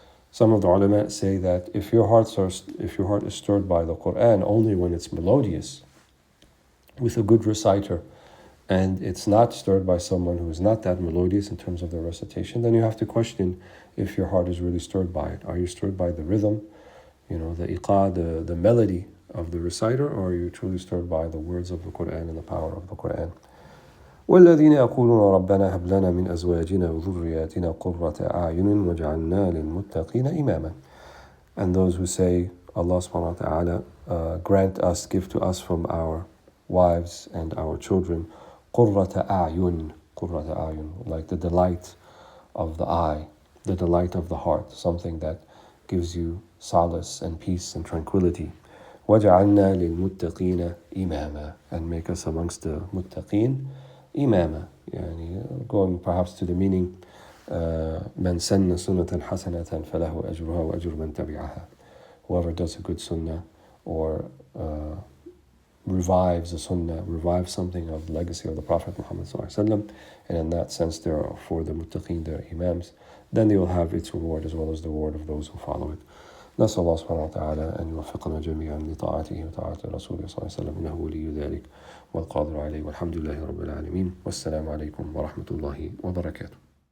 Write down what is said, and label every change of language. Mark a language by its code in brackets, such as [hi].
[en] Some of the ulama say that if your heart is stirred by the Quran only when it's melodious, with a good reciter, and it's not stirred by someone who is not that melodious in terms of their recitation, then you have to question if your heart is really stirred by it. Are you stirred by the rhythm, the iqa, the melody of the reciter, or are you truly stirred by the words of the Quran and the power of the Quran? [ar] والذين يقولون ربنا هب لنا من أزواجنا وذرياتنا قرة أعين وجعلنا للمتقين إماما. [en] And those who say, Allah subhanahu wa ta'ala, grant us, give to us from our wives and our children, [ar] قرة أعين, قرة أعين, [en] like the delight of the eye, the delight of the heart, something that gives you solace and peace and tranquility. [ar] وَجَعَلْنَا لِلْمُتَّقِينَ إِمَامًا, [en] and make us amongst the muttaqeen imama. Yani going perhaps to the meaning, [ar] مَنْ سَنَّ سُنَّةً حَسَنَةً فَلَهُ أَجْرُهَا وَأَجْرُ مَنْ تَبِعَهَا. [en] Whoever does a good sunnah or revives a sunnah, revives something of the legacy of the Prophet Muhammad ﷺ, and in that sense there are for the muttaqeen, their imams, then they will have its reward as well as the reward of those who follow it. [ar] نسأل الله سبحانه وتعالى أن يوفقنا جميعا لطاعته وطاعة رسوله صلى الله عليه وسلم إنه ولي ذلك والقادر عليه والحمد لله رب العالمين والسلام عليكم ورحمة الله وبركاته.